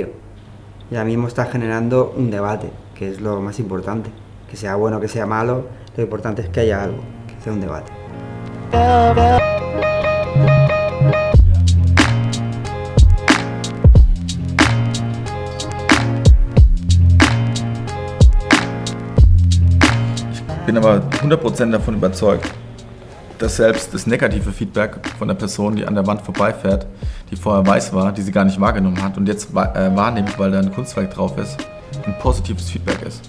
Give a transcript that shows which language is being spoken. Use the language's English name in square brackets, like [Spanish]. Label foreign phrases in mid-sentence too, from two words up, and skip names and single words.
[Spanish] Y ahora mismo está generando un debate, que es lo más importante. Que sea bueno, que sea malo, lo importante es que haya algo, que sea un debate. [German] Ich bin aber 100% davon überzeugt, dass selbst das negative Feedback von der Person, die an der Wand vorbeifährt, die vorher weiß war, die sie gar nicht wahrgenommen hat und jetzt wahrnimmt, weil da ein Kunstwerk drauf ist, ein positives Feedback ist.